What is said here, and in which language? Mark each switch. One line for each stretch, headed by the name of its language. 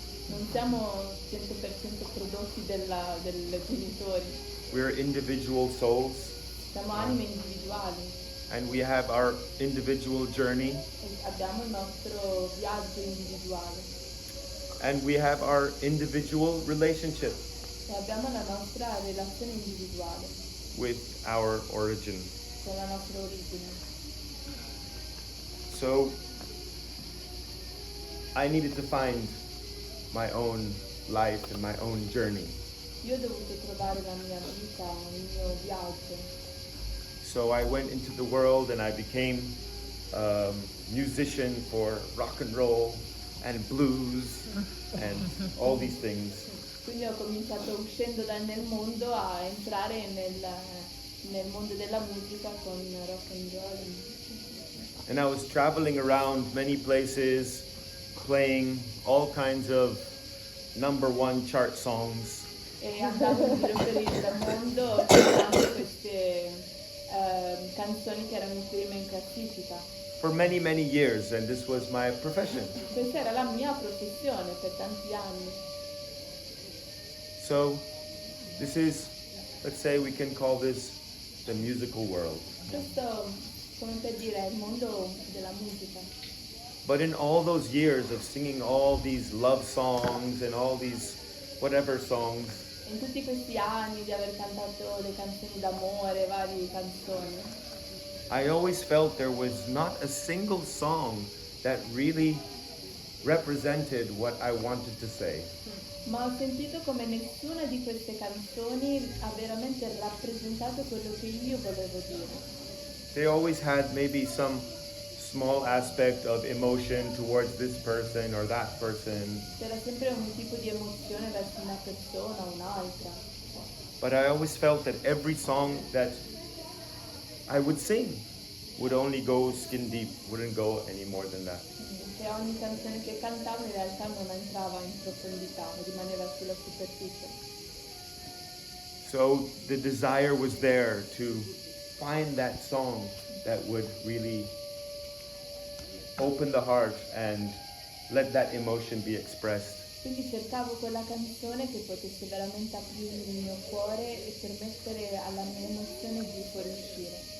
Italian: Non siamo 100% prodotti dei genitori,
English: We're individual souls,
Italian: siamo anime individuali
English: and we have our individual journey,
Italian: e abbiamo il nostro viaggio individuale
English: and we have our individual relationship
Italian: e abbiamo la nostra relazione individuale
English: with our origin.
Italian: con la nostra origine.
English: So I needed to find my own life and my own journey.
Italian: Io ho dovuto trovare la mia vita, il mio viaggio.
English: So I went into the world and I became a musician for rock and roll and blues and all these things.
Italian: Quindi ho cominciato uscendo nel mondo a entrare nel mondo della musica con rock and roll.
English: And I was traveling around many places, playing all kinds of #1 chart songs.
Italian: E andavo in giro per il mondo cantando queste canzoni che erano in prima in classifica.
English: For many, many years, and this was my profession.
Italian: Questa era la mia professione per tanti anni.
English: So this is, let's say we can call this the musical world.
Italian: Questo, come per dire, è il mondo della musica.
English: But in all those years of singing all these love songs and all these whatever songs,
Italian: In tutti questi anni di aver cantato le canzoni d'amore, varie canzoni,
English: I always felt there was not a single song that really represented what I wanted to say.
Italian: ma ho sentito come nessuna di queste canzoni ha veramente rappresentato quello che io volevo dire.
English: They always had maybe some small aspect of emotion towards this person or that person,
Italian: C'era sempre un tipo di emozione verso una persona o un'altra.
English: but I always felt that every song that I would sing would only go skin deep, wouldn't go any more than that.
Italian: Che ogni canzone che cantavo in realtà non entrava in profondità, rimaneva sulla superficie.
English: So the desire was there to find that song that would really open the heart and let that emotion be expressed.
Italian: Quindi cercavo quella canzone che potesse veramente aprire il mio cuore e permettere alla mia emozione di fuoriuscire.